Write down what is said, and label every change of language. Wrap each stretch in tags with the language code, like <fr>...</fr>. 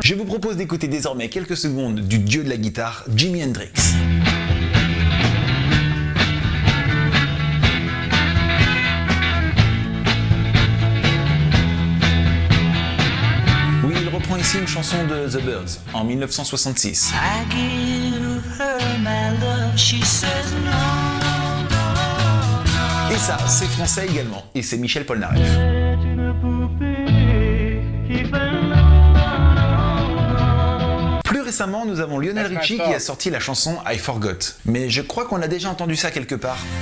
<fr>Je vous propose d'écouter désormais quelques secondes du dieu de la guitare, Jimi Hendrix. Oui, il reprend ici une chanson de The Byrds en 1966.</fr> <en>I give her my love, she says no, no, no.</en> <fr>Et ça, c'est français également, et c'est Michel Polnareff. Plus récemment, nous avons Lionel Richie qui a sorti la chanson I Forgot. Mais je crois qu'on a déjà entendu ça quelque part.</fr>